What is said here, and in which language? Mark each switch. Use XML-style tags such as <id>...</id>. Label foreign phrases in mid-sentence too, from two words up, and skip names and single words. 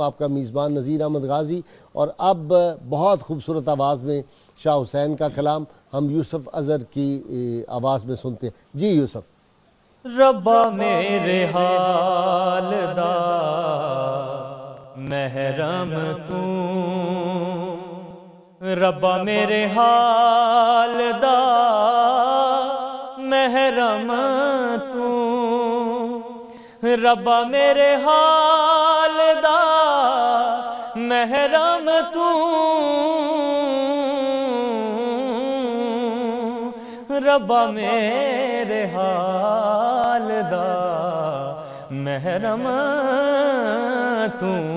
<ur>آپ کا میزبان نذیر احمد غازی، اور اب بہت خوبصورت آواز میں شاہ حسین کا کلام ہم یوسف اظہر کی آواز میں سنتے ہیں. جی یوسف.</ur> <pa>ربا میرے حال دا محرم تو، ربا میرے حال دا محرم تو، ربا میرے حال دا محرم تو، ربا میرے حال دا محرم تو.</pa>